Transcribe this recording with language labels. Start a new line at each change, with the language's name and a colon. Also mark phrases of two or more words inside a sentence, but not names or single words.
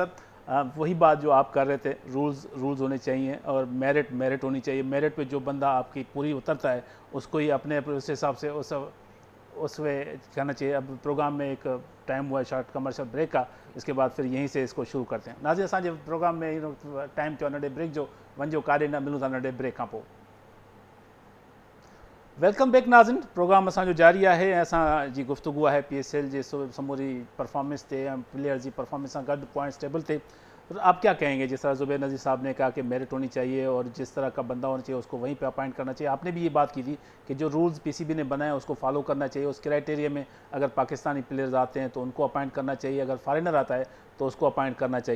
Urdu: سر وہی بات جو آپ کر رہے تھے، رولز ہونے چاہئیں اور میرٹ ہونی چاہیے. میرٹ پہ جو بندہ آپ کی پوری اترتا ہے اس کو ہی اپنے اس حساب سے اس وے کہنا چاہیے. اب پروگرام میں ایک ٹائم ہوا ہے
English: short commercial break
Urdu: کا، اس کے بعد پھر یہیں سے اس کو شروع کرتے ہیں.
Sindhi: नाज़रीन असांजे प्रोग्राम में टाइम थियो नंढे ब्रेक जो वञो काॾे न मिलूं था नंढे ब्रेक खां पोइ।
English: Welcome back
Urdu: ناظرین، پروگرام اسانجو جاری ہے.
Sindhi: असांजी गुफ्तगू है PSL जे समूरी परफॉर्मेंस ते या
Urdu: پلیئر کی پرفارمنس سے
Sindhi: गॾु
English: points table
Sindhi: थे।
Urdu: تو آپ کیا کہیں گے، جس طرح زبیر نذیر صاحب نے کہا کہ میرٹ ہونی چاہیے اور جس طرح کا بندہ ہونا چاہیے اس کو وہیں پہ اپوائنٹ کرنا چاہیے، آپ نے بھی یہ بات کی تھی کہ جو رولز PCB نے بنائے اس کو فالو کرنا چاہیے. اس کرائٹیریا میں اگر پاکستانی پلیئرز آتے ہیں تو ان کو اپوائنٹ کرنا چاہیے، اگر فارنر آتا ہے تو اس کو اپوائنٹ کرنا چاہیے.